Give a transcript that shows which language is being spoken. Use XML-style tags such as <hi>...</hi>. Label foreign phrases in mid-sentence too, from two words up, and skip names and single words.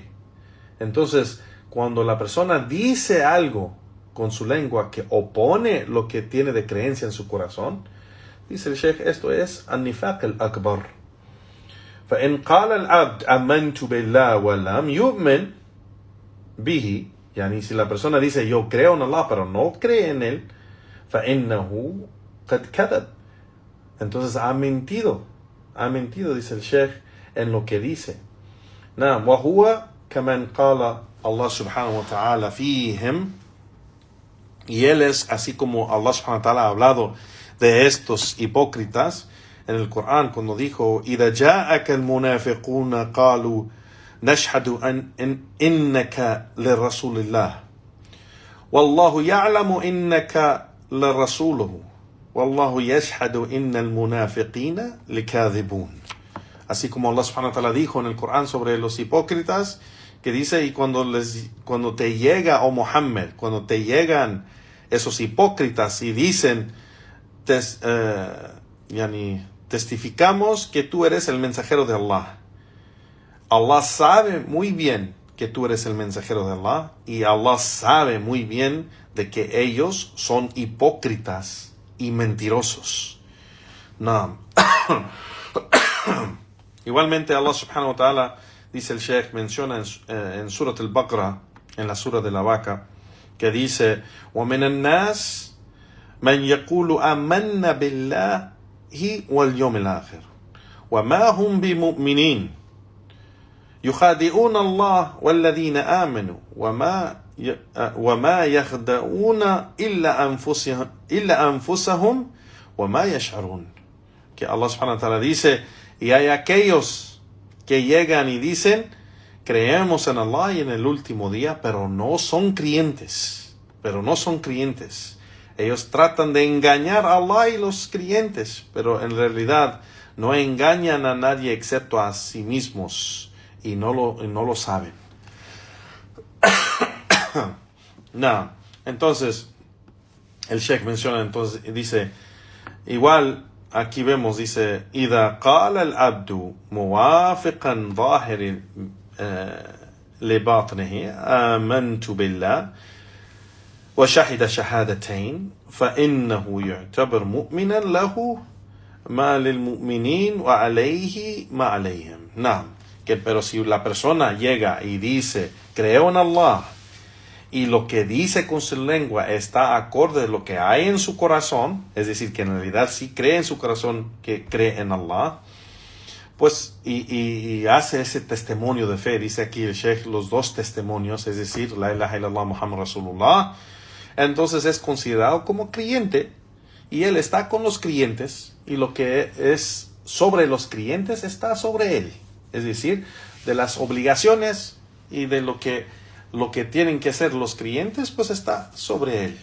<es>Entonces, cuando la persona dice algo con su lengua que opone lo que tiene de creencia en su corazón, dice el Sheikh, esto es</es> <ar>النفاق الأكبر. فإن قال العبد آمنت بالله ولم يؤمن به,</ar> <es>yani si la persona dice yo creo en Allah pero no cree en él,</es> <ar>فإنه قد كذب,</ar> <es>entonces ha mentido, dice el Sheikh, en lo que dice.</es> <ar>نعم, وهو كمن قال الله سبحانه وتعالى فيهم,</ar> <es>y él es así como Allah</es> <ar>سبحانه وتعالى</ar> <es>ha hablado de estos hipócritas en el Corán cuando dijo</es> <ar>إذا جاءك المنافقون قالوا نشهد إنك لرسول الله والله يعلم إنك لرسوله والله يشهد إن المنافقين لكاذبون.</ar> <es>Así como Allah</es> <ar>سبحانه وتعالى</ar> <es>dijo en el Corán sobre los hipócritas, que dice, y cuando te llega, oh Muhammad, cuando te llegan esos hipócritas y dicen, testificamos que tú eres el mensajero de Allah. Allah sabe muy bien que tú eres el mensajero de Allah, y Allah sabe muy bien de que ellos son hipócritas y mentirosos. No. Igualmente Allah</es> <ar>سبحانه وتعالى,</ar> <es>dice el Sheikh, menciona en Surat al-Baqarah, en la Surah de la Vaca, que dice,</es> <ar>وَمِنَ النَّاسِ مَنْ يَقُولُ آمَنَّا بِاللَّهِ وَالْيَوْمِ الْآخِرِ وَمَا هُمْ بِمُؤْمِنِينَ يُخَادِعُونَ اللَّهَ وَالَّذِينَ آمَنُوا وَمَا يَخْدَعُونَ إِلَّا أَنفُسَهُمْ وَمَا يَشْعُرُونَ.</ar> <es>Que Allah</es> <ar>سبحانه وتعالى</ar> <es>dice, y hay aquellos que llegan y dicen, creemos en Allah y en el último día, pero no son creyentes. Ellos tratan de engañar a Allah y los creyentes, pero en realidad no engañan a nadie excepto a sí mismos, y no lo saben. No. Entonces, el Sheikh menciona, entonces, dice, igual, aquí vemos, dice,</es> <ar>إذا قال العبد موافقا ظاهر لباطنه آمنت بالله وشهد شهادتين فإنه يعتبر مؤمنا له ما للمؤمنين وعليه ما عليهم.</ar> <es>No, pero si la persona llega y dice, creo en Allah, y lo que dice con su lengua está acorde a lo que hay en su corazón, es decir, que en realidad sí cree en su corazón que cree en Allah, pues, y hace ese testimonio de fe, dice aquí el Sheikh, los dos testimonios, es decir,</es> <ar>لا إله إلا الله محمد رسول الله,</ar> <es>entonces es considerado como creyente, y él está con los creyentes, y lo que es sobre los creyentes está sobre él, es decir, de las obligaciones y de lo que tienen que hacer los creyentes, pues está sobre él.</es>